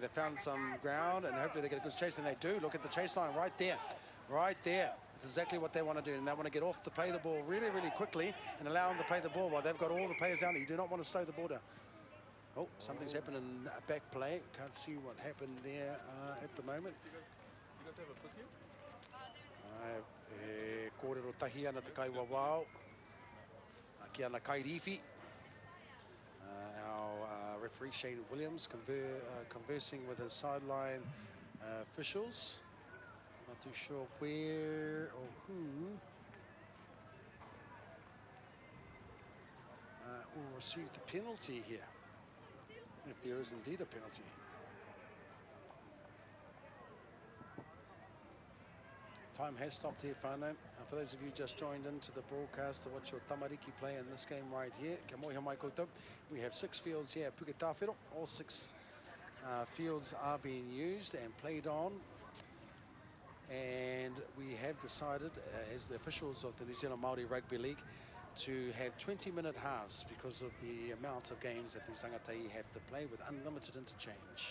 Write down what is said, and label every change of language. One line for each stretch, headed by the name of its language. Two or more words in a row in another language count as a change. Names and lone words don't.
English: They found some ground, and hopefully they get a good chase, and they do. Look at the chase line right there. Right there. It's exactly what they want to do, and they want to get off to play the ball really, really quickly and allow them to play the ball while they've got all the players down there. You do not want to slow the ball down. Oh, something's happened in back play. Can't see what happened there at the moment.
Māori: Kōrero tahi ana te kai wawao. Ki ana kai rifi.
English: Our referee Shane Williams conversing with his sideline officials. Not too sure where or who will receive the penalty here, if there is indeed a penalty. Time has stopped here, whānau. For those of you just joined into the broadcast to watch your tamariki play in this game right here,
Māori: kia mohi mai koutou.
English: We have 6 fields here at Puketawhero. All 6 fields are being used and played on. And we have decided, as the officials of the New Zealand Maori Rugby League, to have 20-minute halves because of the amount of games that these rangatai have to play with unlimited interchange.